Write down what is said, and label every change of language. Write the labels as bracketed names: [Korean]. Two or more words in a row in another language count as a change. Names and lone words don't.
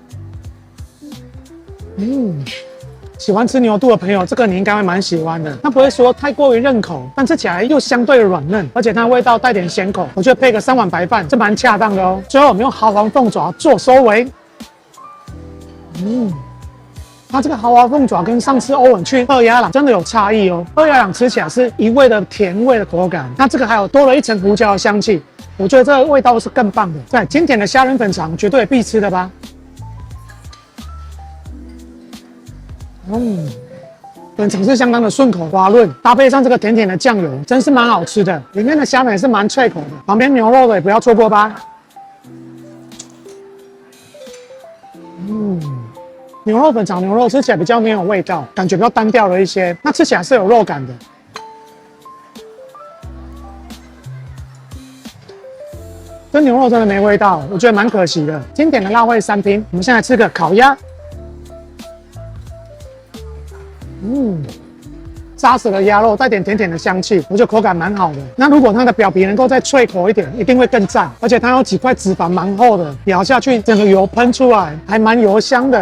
[Chinese] 喜歡吃牛肚的朋友，這個你應該會蠻喜歡的。它不會說太過於韌口，但吃起來又相對軟嫩，而且它的味道帶點鹹口，我覺得配個3碗白飯，這蠻恰當的哦。最後我們用豪華鳳爪做收尾。它這個豪華鳳爪跟上次歐文去二鴨郎真的有差異哦。二鴨郎吃起來是一味的甜味的口感，那這個還有多了1層胡椒的香氣，我覺得這個味道是更棒的。在經典的蝦仁粉腸，絕對必吃的吧。粉腸是相當的順口滑潤，搭配上這個甜甜的醬油，真是蠻好吃的。裡面的蝦仁也是蠻脆口的，旁邊牛肉的也不要錯過吧。牛肉粉炒牛肉吃起來比較沒有味道，感覺比較單調了一些。那吃起来是有肉感的。这牛肉真的沒味道，我覺得蠻可惜的。經典的辣味3拼，我們現在吃個烤鴨。扎實的鴨肉，帶點甜甜的香氣，我覺得口感蠻好的。那如果它的表皮能夠再脆口一點，一定會更讚。而且它有幾塊脂肪蠻厚的，咬下去整個油噴出來，還蠻油香的。